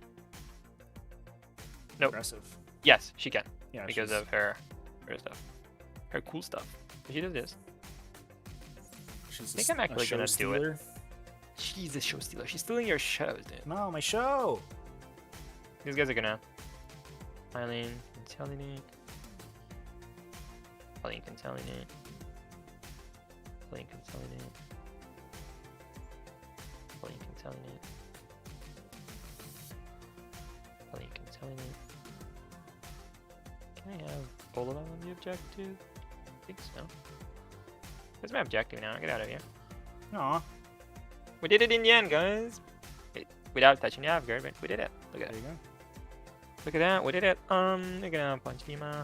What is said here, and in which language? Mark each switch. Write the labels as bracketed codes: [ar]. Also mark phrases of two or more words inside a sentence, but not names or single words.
[en] Nope. Aggressive. Yes, she can. Yeah, Because she's- of her stuff. Her cool stuff. If she does this, she's think a I'm actually show gonna do it. stealer. she's a show stealer. She's stealing your shows, dude. No, my show. These guys are gonna Eileen, Intellinate. Eileen, Intellinate. Eileen, Intellinate. Eileen, Intellinate. Eileen, Intellinate. Can I have all of them on the objective? I think so. Where's my objective now? Get out of here. Aw, We did it in the end, guys. Without touching the Avgard, but we did it. Look at there it. you go. Look at that. We did it. We're gonna punch Lima.